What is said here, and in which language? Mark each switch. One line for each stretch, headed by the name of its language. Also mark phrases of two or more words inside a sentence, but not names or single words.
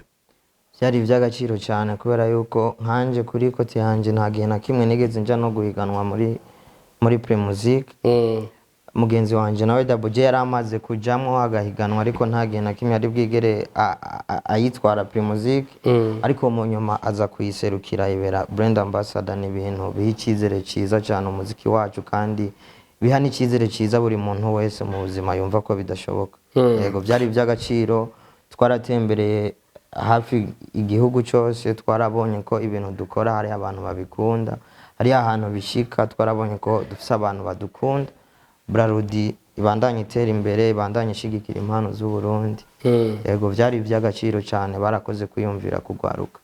Rundi: Byari iby'agaciro cyane kubera yuko nkanje kuri kote yanje nta gihe na kimwe nigeze nja no guhiganwa muri Play Music. Mugenzi wanje nawe Double J yaramaze kujamwo agahiganwa, ariko nta gihe na kimwe ari bwigere ayitwara Play Music. Ariko mu nyuma aza kuyiserukira ibera
English: brand ambassador.
Rundi: Ni ibintu biha icyizere cyiza cyane umuziki wacu, kandi biha n'icyizere cyiza buri muntu wese mu buzima yumva ko bidashoboka. Yego byari iby'agaciro, twaratembereye hafi igihugu cyose, twarabonye ko ibintu dukora hari abantu babikunda, hari ahantu bishika, twarabonye ko dufite abantu badukunda. Brarudi ibandanye itera imbere, ibandanye ishigikira impano z'u Burundi. Yego byari iby'agaciro cyane, barakoze kwiyumvira kugwaruka.